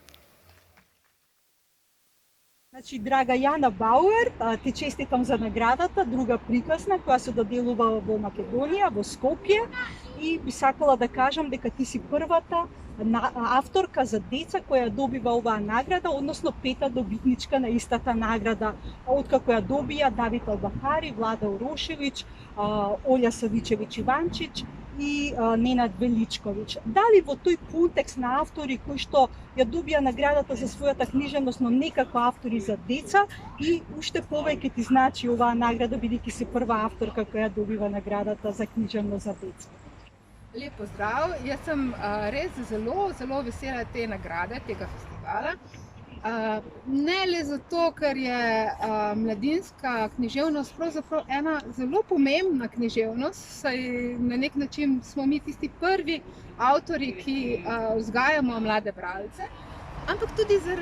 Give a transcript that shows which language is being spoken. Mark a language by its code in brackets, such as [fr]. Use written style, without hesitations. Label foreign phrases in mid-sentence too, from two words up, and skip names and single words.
[mk] Значи, драга Јана Бауер, ти честитам за наградата, друга приказна која се доделува во Македонија, во Скопје, и би сакала да кажам дека ти си првата авторка за деца која добива оваа награда, односно пета добитничка на истата награда, откако ја добија Давид Албахари, Влада Урошевиќ, Олја Савичевиќ-Иванчич и Ненад Величковиќ. Дали во тој контекст на автори кои што ја добија наградата за својата книжевност, но некако автори за деца, и уште повеќе ти значи оваа награда бидејќи си прва авторка која добива наградата за книжевност за деца? [sl] Lep pozdrav, jaz sem res zelo vesela te nagrade, tega festivala. Ne le zato, ker je mladinska književnost pravzaprav ena zelo pomembna književnost, saj na nek način smo mi tisti prvi avtorji, ki vzgajamo mlade bralce, ampak tudi